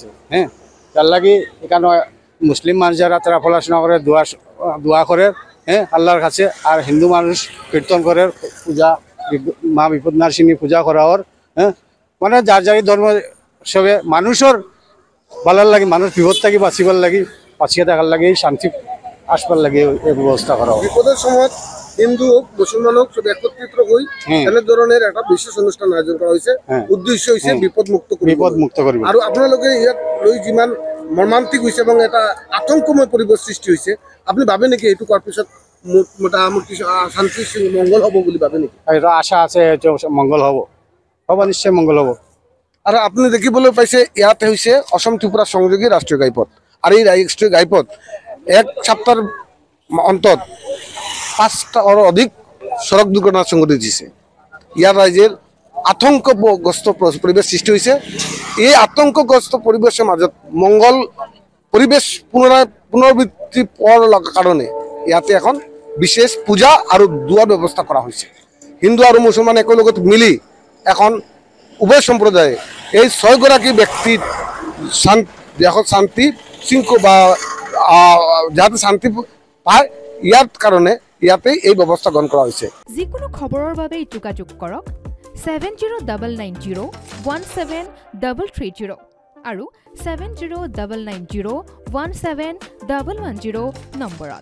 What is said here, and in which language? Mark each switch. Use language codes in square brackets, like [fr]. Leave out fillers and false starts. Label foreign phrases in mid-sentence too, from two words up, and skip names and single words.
[bn] তার লাগি এখানে মুসলিম মানুষ যারা তারা পড়াশোনা করে দোয়া করে আল্লাহর কাছে, আর হিন্দু মানুষ কীর্তন করে পূজা মা বিপদনাশিনী পূজা করা ওর মানে যার যার ধর্ম সবে মানুষের ভালার লাগে, মানুষ বিপদ থাকি বাঁচিবার লাগি, বাঁচিয়ে থাকার লাগে, শান্তি আসবার লাগে এই ব্যবস্থা করা হয়। বিপদের সময় হিন্দু মুসলমান হোক সব একত্রিত হই এনে ধরনের একটা বিশেষ অনুষ্ঠান আয়োজন করা হয়েছে। উদ্দেশ্য হয়েছে বিপদ মুক্ত করবে। [as] আর আপনাদের ইয়াত লৈ যিমান মৰ্মান্তিক হৈছে এবং এটা আতংকময় পৰিবেশ সৃষ্টি হৈছে, আপনি ভাবে নেকি এইটো কৰাৰ পিছত মোটামুটি শান্তি মংগল হব বুলি ভাবে নেকি? এটা আশা আছে, মংগল হব, নিশ্চয় মংগল হব। আৰু আপুনি দেখিবলৈ পাইছে ইয়াতে হৈছে অসম ত্ৰিপুৰা সংযোগী ৰাষ্ট্ৰীয় ঘাইপথ। আৰু এই ৰাষ্ট্ৰীয় ঘাইপথ এক সপ্তাহৰ অন্তত 5টাৰো অধিক সড়ক দুৰ্ঘটনা সংঘটিত হৈছে। [bn] ইয়াত ৰাইজের আতংকগ্রস্ত পরিবেশ সৃষ্টি হয়েছে। এই আতংকগ্রস্ত পরিবেশের মাজত মঙ্গল পরিবেশ পুনরাবৃত্তি পাওয়ার কারণে ইয়াতে এখন বিশেষ পূজা আর দোয়ার ব্যবস্থা করা হয়েছে। হিন্দু আর মুসলমান একলগত মিলি এখন উভয় সম্প্রদায়ে এই 6গৰাকী ব্যক্তির শান্তি শৃঙ্খলা বা যাতে শান্তি পায় ইয়ার কারণে ইয়াতে এই ব্যবস্থা গ্রহণ করা হয়েছে। [as] যিকোনো খবৰৰ বাবে যোগাযোগ কৰক 7099017330 আৰু 7099017110 নম্বৰত।